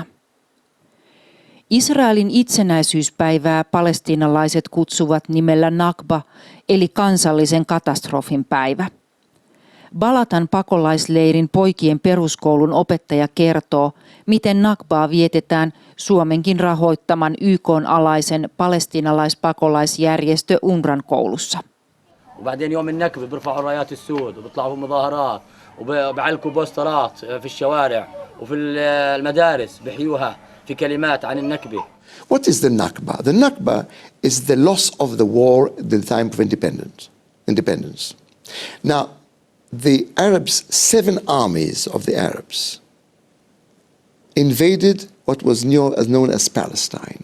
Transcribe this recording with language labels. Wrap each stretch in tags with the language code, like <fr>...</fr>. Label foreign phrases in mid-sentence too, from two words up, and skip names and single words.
<fi>Israelin itsenäisyyspäivää palestiinalaiset kutsuvat nimellä Nakba, eli kansallisen katastrofin päivä. Balatan pakolaisleirin poikien peruskoulun opettaja kertoo, miten Nakbaa vietetään Suomenkin rahoittaman YK:n alaisen palestiinalaispakolaisjärjestö UNRWAn koulussa.</fi> <ar>وبعدين يوم النكبة بيرفعوا الرايات السود وبيطلعوا مظاهرات وبيعلقوا بوسترات في الشوارع وفي المدارس بيحيوها في كلمات عن النكبة.</ar> <en>What is the Nakba? The Nakba is the loss of the war at the time of independence. Now, the Arabs, 7 armies of the Arabs invaded what was known as Palestine.</en>